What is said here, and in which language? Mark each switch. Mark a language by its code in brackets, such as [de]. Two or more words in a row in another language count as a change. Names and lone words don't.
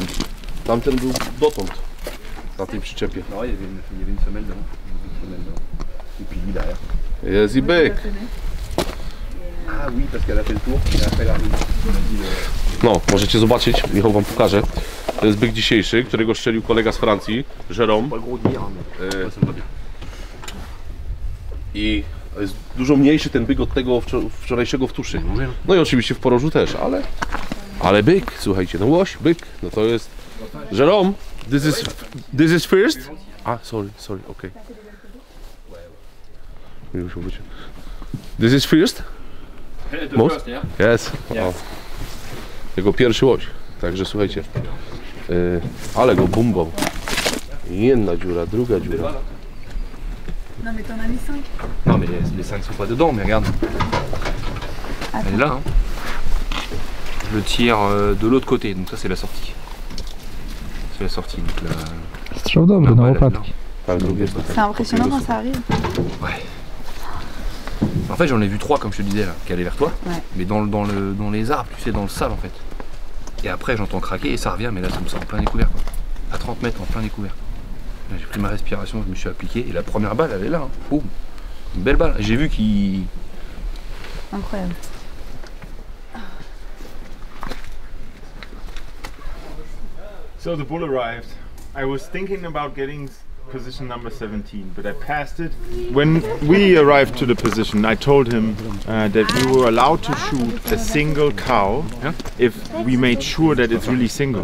[pl] Tamten był dotąd na tej przyczepie. [fr] Non, il y avait une semelle dedans. Et puis lui derrière. [pl] Jest i byk. [fr] Ah oui, parce qu'elle a fait le tour. Et après elle est arrivée. [pl] No, możecie zobaczyć, Michał wam pokaże. To jest byk dzisiejszy, którego strzelił kolega z Francji, Jérôme. [fr] Pas le gros dire, mais ça me va bien. [pl] I jest dużo mniejszy ten byk od tego wczorajszego w tuszy. No i oczywiście w porożu też, ale byk, słuchajcie, no łoś, byk, no to jest Jérôme, [en] this is first? Sorry, okay. This is first? Most? Yes. O. [pl] Jego pierwszy łoś, także słuchajcie, ale go bumbał. Jedna dziura, druga dziura. [fr] Non mais t'en as mis 5. Non mais les 5 sont pas dedans, mais regarde. Elle est là. Hein. Je le tire de l'autre côté, donc ça c'est la sortie. C'est la sortie. Donc là... [pl] Strzał dobry, na łopatki. Tak, drugie. [fr] C'est impressionnant quand ça arrive. Ouais. En fait j'en ai vu 3 comme je te disais là, qui allaient vers toi. Ouais. Mais dans les arbres, tu sais, dans le sable en fait. Et après j'entends craquer et ça revient, mais là ça me sort en plein découvert quoi. À 30 mètres en plein découvert. J'ai pris ma respiration, je me suis appliqué et la première balle elle est là, hein. Boum. Une belle balle. J'ai vu qu'il... Incroyable. [en] So the bull arrived. I was thinking about getting position number 17, but I passed it. When we arrived to the position, I told him that we were allowed to shoot a single cow if we made sure that it's really single.